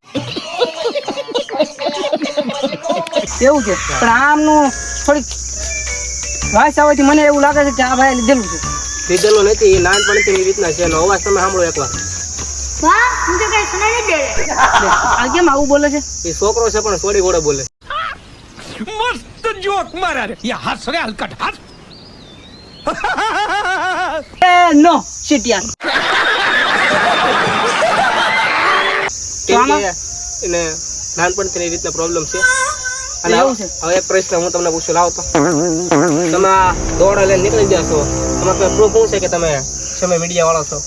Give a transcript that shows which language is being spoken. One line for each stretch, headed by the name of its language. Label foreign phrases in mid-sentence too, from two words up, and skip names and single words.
Gujarati: એવું છે પણ આમનું થોડીક વાસ આવવાથી મને એવું લાગે છે કે આ ભાઈ લીધેલું નથી નાનપણથી એવી રીતના છે એનો અવાજ તમે સાંભળો એકવાર આ કેમ આવું બોલે છે એ છોકરો છે પણ સોડી ઘોડે બોલે
Hindi: मस्त जोक मारा रे ये हंस रे हलकट हंस
Gujarati: નો શિટિયાન એને નાનપણથી એવી રીતના પ્રોબ્લેમ છે અને હવે એક પ્રશ્ન હું તમને પૂછું લાવો તો તમે આ દોડ લઈને નીકળી ગયા છો તમારે પ્રૂફ શું છે કે તમે સમય મીડિયા વાળો છો